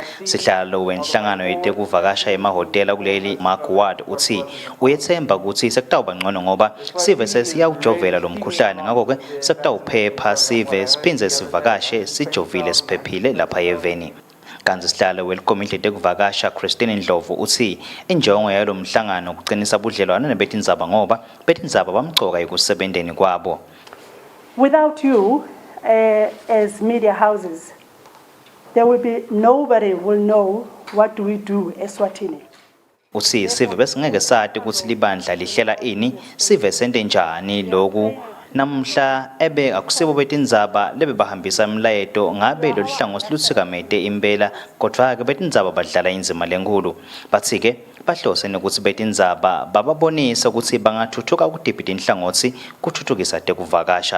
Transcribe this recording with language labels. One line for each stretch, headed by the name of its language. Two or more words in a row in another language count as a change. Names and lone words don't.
Swati: Sihlalo wenhlangano yetekuvakasha emahhotela kuleli Mark Ward uthi uyethemba ukuthi sekutawuba ngcono ngoba sive sesiyawujovela lo mkhuhlane ngakho ke sekutawuphepha sive siphinze sivakashe sijovile siphephile lapha eveni. Kanti sihlalo welcommittee yetekuvakasha Christine Ndlovu uthi injongo yalo mhlangano ukuqinisa budlelwane nebetindzaba ngoba betindzaba bamgcoka ekusebenzeni kwabo.
English: Without you, as media houses, there will be nobody will know what do we do Eswatini.
Swati: Uthi sive besingeke sathi ukuthi libandla lihlela ini sive sente njani lokhu namhla ebe akusibo betindzaba lebe bahambisa imlayeto ngabe lo hlangothi luthikamete impela kodwa ke betindzaba badlala inzima lenkulu bathi ke bahlose nokuthi betindzaba bababonisa ukuthi bangathuthuka ukudibhida inhlangothi kuthuthukisa tekuvakasha.